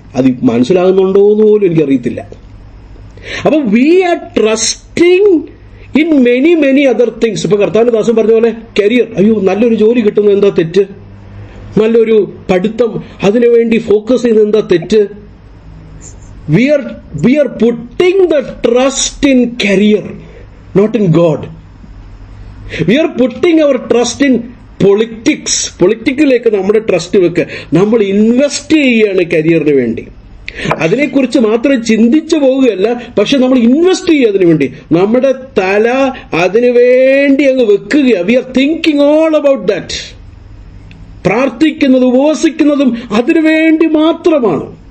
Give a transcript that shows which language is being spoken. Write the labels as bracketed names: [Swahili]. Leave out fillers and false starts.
[Malayalam] അത് മനസ്സിലാകുന്നുണ്ടോ എന്ന് പോലും എനിക്കറിയത്തില്ല. അപ്പൊ [English] We are trusting in many other things. [Malayalam] ഇപ്പൊ കർത്താവിന്റെ ദാസൻ പറഞ്ഞ പോലെ കരിയർ, അയ്യോ നല്ലൊരു ജോലി കിട്ടുന്നത് എന്താ തെറ്റ്? നല്ലൊരു പഠിത്തം, അതിനുവേണ്ടി ഫോക്കസ് ചെയ്യുന്നത് എന്താ തെറ്റ്? [English] We are putting the trust in career, not in God. We are putting our trust in politics. [Malayalam] പൊളിറ്റിക്കിലേക്ക് നമ്മുടെ ട്രസ്റ്റ് വെക്കുക. നമ്മൾ ഇൻവെസ്റ്റ് ചെയ്യുകയാണ് കരിയറിന് വേണ്ടി. അതിനെക്കുറിച്ച് മാത്രം ചിന്തിച്ചു പോവുകയല്ല, പക്ഷെ നമ്മൾ ഇൻവെസ്റ്റ് ചെയ്യുക അതിനു വേണ്ടി. നമ്മുടെ തല അതിനു വേണ്ടി അങ്ങ് വെക്കുക. [English] We are thinking all about that. [Malayalam] പ്രാർത്ഥിക്കുന്നതും ഉപവസിക്കുന്നതും അതിനു വേണ്ടി മാത്രമാണ്.